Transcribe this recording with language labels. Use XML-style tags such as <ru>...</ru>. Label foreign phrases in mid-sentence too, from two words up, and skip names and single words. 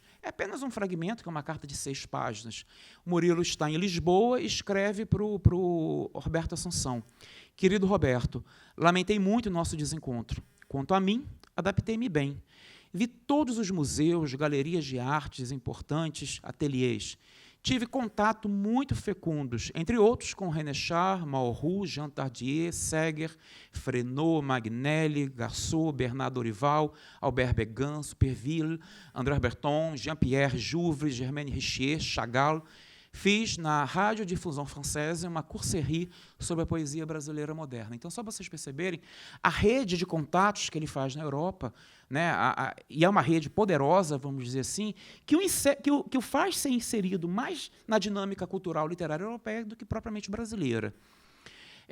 <pt>É apenas um fragmento, que é uma carta de 6 páginas. O Murilo está em Lisboa e escreve para o Roberto Assunção. Querido Roberto, lamentei muito o nosso desencontro. Quanto a mim, adaptei-me bem. Vi todos os museus, galerias de artes importantes, ateliês. Tive contato muito fecundos, entre outros, com René Char, Malraux, Jean Tardieu, Seger, Fresneau, Magnelli, Garçot, Bernard Dorival, Albert Began, Superville, André Breton, Jean-Pierre Jouvre, Germaine Richier, Chagall. Fiz, na Radiodifusão Française, uma courserie sobre a poesia brasileira moderna. Então, só para vocês perceberem, a rede de contatos que ele faz na Europa, né, e é uma rede poderosa, vamos dizer assim, que o faz ser inserido mais na dinâmica cultural literária europeia do que propriamente brasileira.</pt>